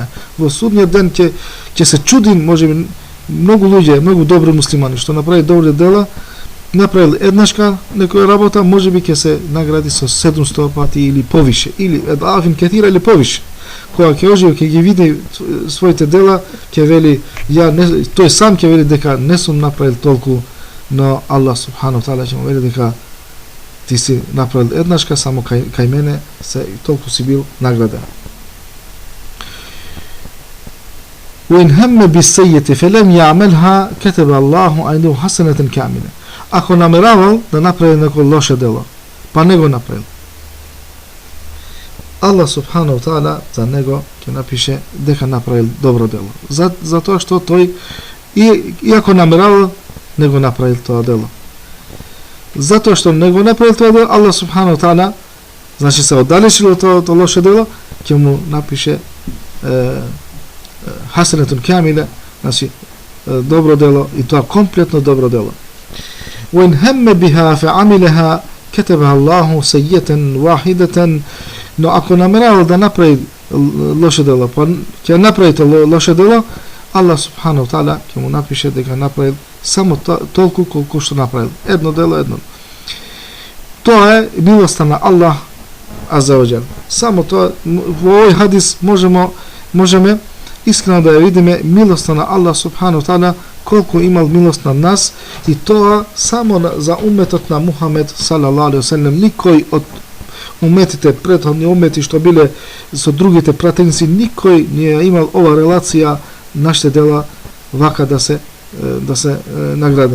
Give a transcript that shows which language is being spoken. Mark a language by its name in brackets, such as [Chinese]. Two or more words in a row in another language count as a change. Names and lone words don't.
[Macedonian] Во судниот ден ќе се чуди, можеби многу луѓе, многу добри муслимани што направи добри дела, направил еднашка некоја работа, можеби ќе се награди со 700 пати или повише, или [Arabic] أضعافا كثيرة [Macedonian] или повише. Кога ќе оживи, ќе ги види своите дела, ќе вели тој сам ќе вели дека не сум направил толку, но Аллах [Arabic] سبحانه تعالى [Macedonian] ќе му вели дека Ти си направил еднашка само кај мене, се толку си бил награден. [Arabic] وإن هم بالسيئة فلم يعملها كتب الله عنده حسنة كاملة. [Macedonian] Ако намеравал да направи неко лоше дело, па не го направил, Allah [Arabic] سبحانه وتعالى [Macedonian] за него ќе напише дека направил добро дело. Затоа што тој иако намеравал, не го направил тоа дело. Затоа што не го направил тоа дело, [Arabic] الله سبحانه وتعالى, [Macedonian] значи се оддалечил од тоа лоше дело, ќе му напише [Arabic] حسنة كاملة, [Macedonian] значи добро дело, и тоа комплетно добро дело. [Arabic] وإن هم بها فعملها كتبها الله سيئة واحدة. [Macedonian] Но ако намерава да направи лоше дело, па ќе направите лоше дело, Allah [Arabic] سبحانه وتعالى [Macedonian] ќе му напише дека направил само толку колку што направил. Едно дело, едно. Тоа е милоста на Allah [Arabic] عز وجل. [Macedonian] Само тоа во овој хадис можеме искрено да ја видиме милоста на Allah [Arabic] سبحانه وتعالى, [Macedonian] колку имал милост на нас, и тоа само за уметот на Мухамед [Arabic] صلى الله عليه وسلم. [Macedonian] Никој од уметите, претходни умети што биле со другите пратеници, никој не е имал ова релација, нашите дела вака да се наградени.